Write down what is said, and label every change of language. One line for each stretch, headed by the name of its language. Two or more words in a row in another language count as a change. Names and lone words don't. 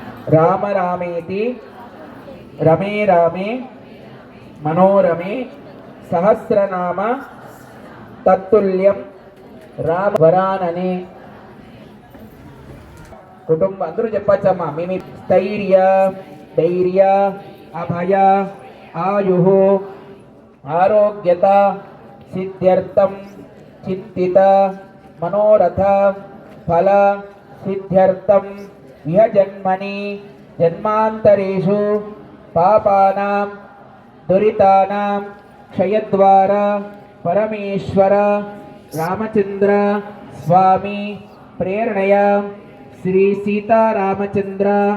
Sanskrit: राम रामेति रमे रामे मनोरमे सहस्रनाम तत्तुल्यं राम वरानने कुटुंब
Telugu: अंदरू చెప్పచ్చమ్మా మీ
Sanskrit: స్థైర్య ధైర్య అభయ ఆయుః ఆరోగ్యత సిద్ధ్యర్థం చింతిత మనోరథ ఫల సిద్ధ్యర్థం ఇహ జన్మని జన్మాంతరేషు పాపానాం దురితానాం క్షయద్వారా పరమేశ్వర రామచంద్ర స్వామి ప్రేరణయా శ్రీ సీతారామచంద్ర